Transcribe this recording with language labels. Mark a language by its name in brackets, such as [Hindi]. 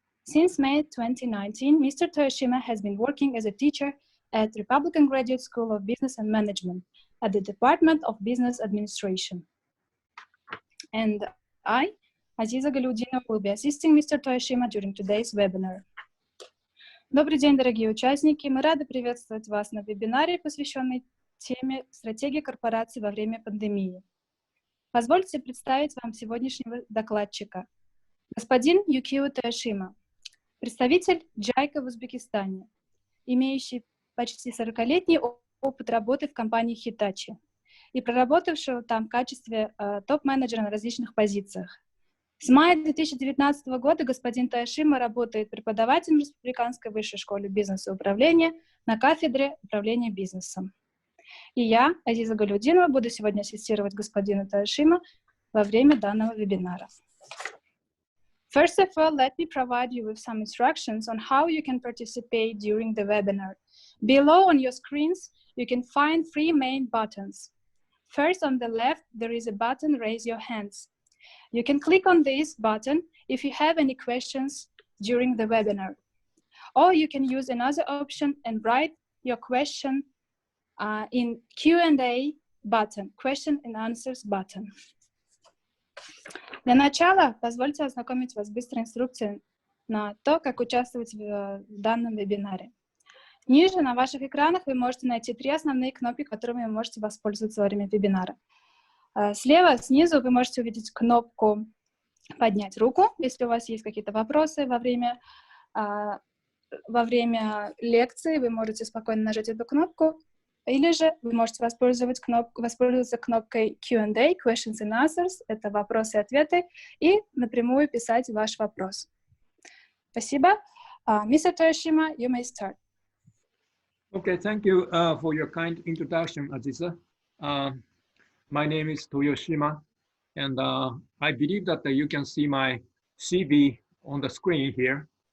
[English] Since May 2019, Mr. Tойошиma has been working as a teacher at Republican Graduate School of Business and Management at the Department of Business Administration. And I, Азиза Галиудинова, will be assisting Mr. Tойошима during today's webinar. [Russian] Добрый день, дорогие участники! Мы рады приветствовать вас на вебинаре, посвященной теме «Стратегия корпораций во время пандемии». Позвольте представить вам сегодняшнего докладчика. Господин Юкио Тойошима, представитель JICA в Узбекистане, имеющий почти 40-летний опыт работы в компании Hitachi и проработавшего там в качестве топ-менеджера на различных позициях. С мая 2019 года господин Тойошима работает преподавателем в Республиканской высшей школе бизнеса и управления на кафедре управления бизнесом. И я, Азиза Галиудинова, буду сегодня ассистировать господину Тойошима во время данного вебинара. [English] First of all, let me provide you with some instructions on how you can participate during the webinar. Below on your screens, you can find three main buttons. First, on the left, there is a button, Raise Your Hands. You can click on this button if you have any questions during the webinar. Or you can use another option and write your question in Q&A button, question and answers button. [Russian] Для начала позвольте ознакомить вас с быстрой инструкцией на то, как участвовать в данном вебинаре. Ниже на ваших экранах вы можете найти три основные кнопки, которыми вы можете воспользоваться во время вебинара. Слева, снизу вы можете увидеть кнопку «Поднять руку», если у вас есть какие-то вопросы во время лекции, вы можете спокойно нажать эту кнопку, или же вы можете воспользоваться кнопкой Q&A, [English] Questions and Answers, [Russian] это вопросы и ответы, и напрямую писать ваш вопрос. Спасибо. Mr. [English] Tойошима, you may start. Okay, thank you for your kind introduction, Aziza. My name is Toyoshima, and I believe that you can see my CV on the screen here.